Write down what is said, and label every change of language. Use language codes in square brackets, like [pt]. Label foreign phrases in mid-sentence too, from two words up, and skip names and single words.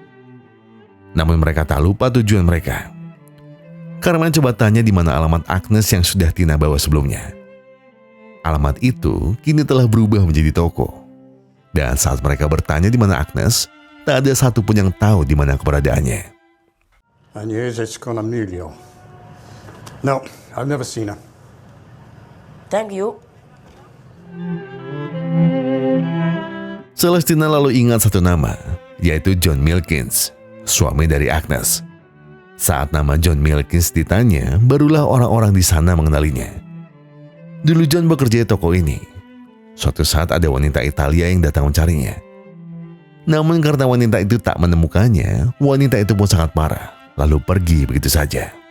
[id] Namun mereka tak lupa tujuan mereka. Carmen coba tanya di mana alamat Agnes yang sudah Tina bawa sebelumnya. Alamat itu kini telah berubah menjadi toko. Dan saat mereka bertanya di mana Agnes, tak ada satupun yang tahu di mana keberadaannya. [it] Agnese con Emilio. No, [en] I've never seen her. Thank you. [id] Celestina lalu ingat satu nama, yaitu John Milkins, suami dari Agnes. Saat nama John Milkins ditanya, barulah orang-orang di sana mengenalinya. Dulu John bekerja di toko ini. Suatu saat ada wanita Italia yang datang mencarinya. Namun karena wanita itu tak menemukannya, wanita itu pun sangat marah, lalu pergi begitu saja.